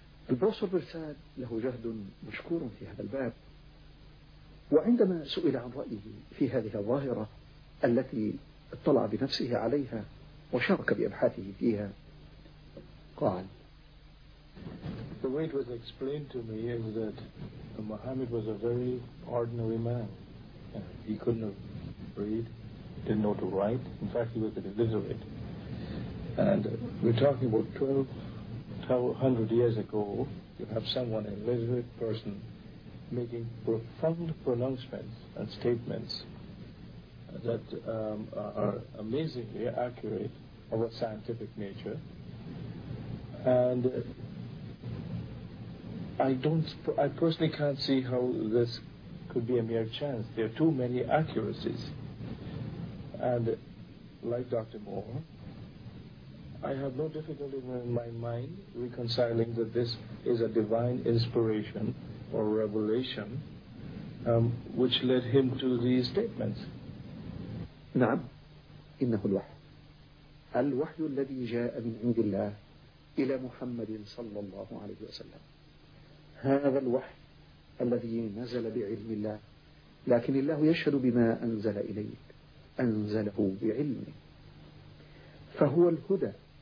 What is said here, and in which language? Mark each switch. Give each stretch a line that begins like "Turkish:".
Arabic: البروفيسور برساد له جهد مشكور في هذا الباب، وعندما سئل عن رأيه في هذه الظاهرة التي اطلع بنفسه عليها وشارك بأبحاثه فيها قال:
English: The way it was explained to me is that Muhammad was a very ordinary man. He couldn't read, didn't know to write. In fact, he was an illiterate. And we're talking about 1200 years ago, you have someone, an illiterate person, making profound pronouncements and statements that are amazingly accurate of a scientific nature. And I personally can't see how this could be a mere chance. There are too many accuracies. And like Dr. Moore, I have no difficulty in my mind reconciling that this is a divine inspiration or revelation which led him to these statements.
Arabic: نعم، إنه الوحي، الوحي الذي جاء من عند الله إلى محمد صلى الله عليه وسلم. هذا الوحي الذي نزل بعلم الله، لكن الله يشهد بما أنزل إليك، أنزله بعلمه. فهو الهدى